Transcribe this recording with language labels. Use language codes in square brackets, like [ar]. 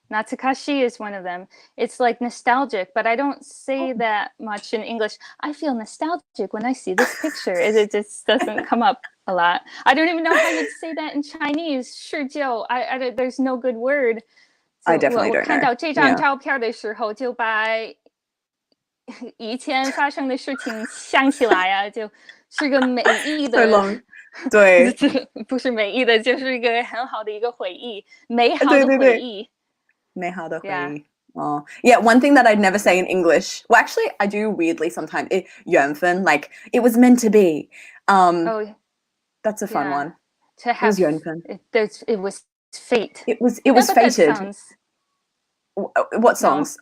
[en] Natsukashi is one of them. It's like nostalgic, but I don't say that much in English. I feel nostalgic when I see this picture. It just doesn't come up a lot. I don't even know how you'd say that in Chinese. 是就, there's no good word. So, I definitely don't know. [zh] 看到这张照片的时候，就把以前发生的事情想起来啊，就是个美丽的。对，不是美丽的，就是一个很好的一个回忆，美好的回忆。美好的回忆。 [en] Oh, yeah, one thing that I'd never say in English. Well, actually, I do weirdly sometimes. 缘分, like it was meant to be. That's a fun one. To have, it was缘分. It was fate. It was fated. What songs?